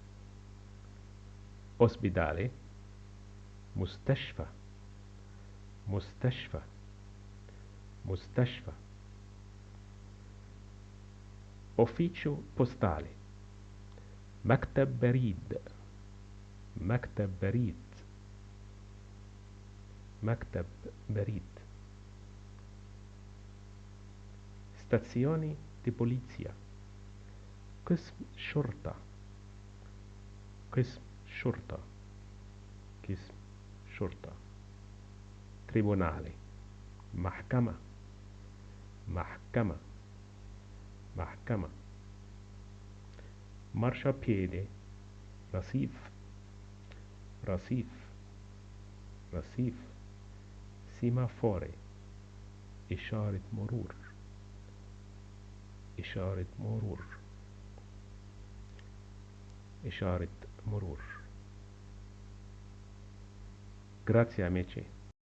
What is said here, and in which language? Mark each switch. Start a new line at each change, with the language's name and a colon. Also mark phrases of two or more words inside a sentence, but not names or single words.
Arabic: أوسبيدالي، مستشفى، مستشفى، مستشفى.
Italian: ufficio postale,
Arabic: مكتب بريد، مكتب بريد، مكتب بريد.
Italian: stazione di polizia،
Arabic: قسم شرطة، قسم شرطة، قسم شرطة. tribunale، محكمة، محكمة، محكمة. marciapiede، رصيف، رصيف، رصيف. سيمافوري، إشارة مرور، إشارة مرور، إشارة مرور.
Italian: grazie amici.